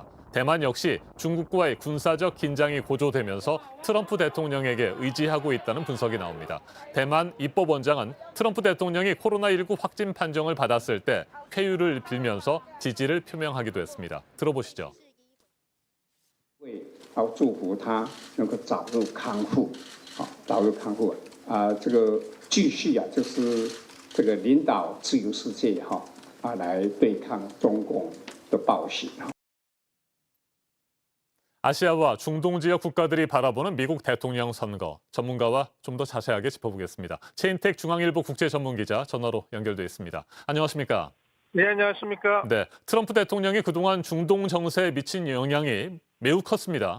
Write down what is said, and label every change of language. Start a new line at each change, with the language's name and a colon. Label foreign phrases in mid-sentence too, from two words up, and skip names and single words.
Korean: 대만 역시 중국과의 군사적 긴장이 고조되면서 트럼프 대통령에게 의지하고 있다는 분석이 나옵니다. 대만 입법원장은 트럼프 대통령이 코로나19 확진 판정을 받았을 때 쾌유를 빌면서 지지를 표명하기도 했습니다. 들어보시죠.
Chinese: 要祝福他能够早日康复，早日康复这个继续就是这个领导自由世界来对抗中共的暴行。
Korean: 아시아와 중동 지역 국가들이 바라보는 미국 대통령 선거. 전문가와 좀 더 자세하게 짚어보겠습니다. 최인택 중앙일보 국제전문기자 전화로 연결돼 있습니다. 안녕하십니까? 네, 안녕하십니까? 네, 트럼프 대통령이 그동안 중동 정세에 미친 영향이 매우 컸습니다.